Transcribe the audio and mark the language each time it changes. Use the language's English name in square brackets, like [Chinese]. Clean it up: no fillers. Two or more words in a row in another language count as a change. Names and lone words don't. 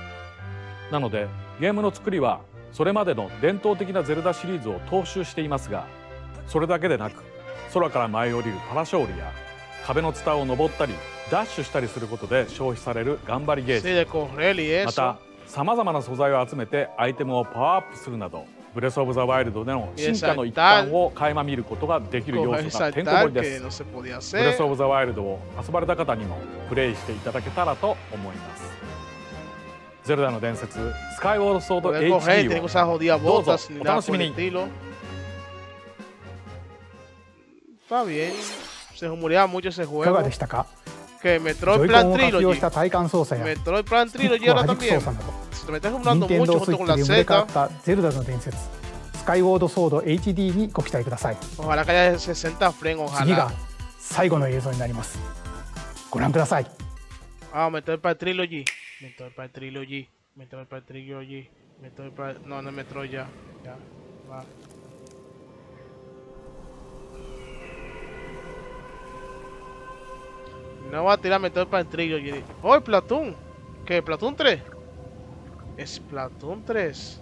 [Japanese] なのでゲームの作りはそれまでの伝統的なゼルダシリーズを踏襲していますが、それだけでなく空から舞い降りるパラショールや壁のツタを登ったりダッシュしたりすることで消費される頑張りゲージ、またさまざまな素材を集めてアイテムをパワーアップするなどブレス・オブ・ザ・ワイルドでの進化の一端を垣間見ることができる要素がてんこ盛りです。ブレス・オブ・ザ・ワイルドを遊ばれた方にもプレイしていただけたらと思います。ゼルダの伝説スカイウォードソード HD をどうぞお楽しみに。 [Spanish] Está bien. Se rumorea mucho ese [Japanese] いか [Spanish] juego. [Japanese] がでしたか？ [Spanish] Que [Japanese] ジ [Spanish] Metroid [Japanese] ョイコン [Spanish] Plan [Japanese] を活用 [Spanish] Trilogy. [Japanese] した体感操作や [Spanish] Metroid Plan [Japanese] スティッ [Spanish] Trilogy [Japanese] クを [Spanish] ahora [Japanese] 弾く [Spanish] también. [Japanese] 操作など [Spanish] Se me está rumorando [Japanese] 任天 [Spanish] mucho [Japanese] 堂スイ [Spanish] junto [Japanese] ッ [Spanish] con [Japanese] チ [Spanish] la [Japanese] で生まれ変わ [Spanish] Z. [Japanese] ったゼルダの伝説スカイウォードソード HD にご期待ください。 [Spanish] Ojalá que haya 60 frames, [Japanese] 次が [Spanish] ojalá. [Japanese] 最後の映像になります。ご覧ください。 [Spanish] Ah, Metroid Plan Trilogy. Metroid Plan Trilogy. Metroid Plan Trilogy. Metroid Plan... No, no es Metroid ya. Ya. Va. No va a tirar Metroid Plan Trilogy. Oh, es Splatoon. ¿Qué? ¿Splatoon 3? Es Splatoon 3.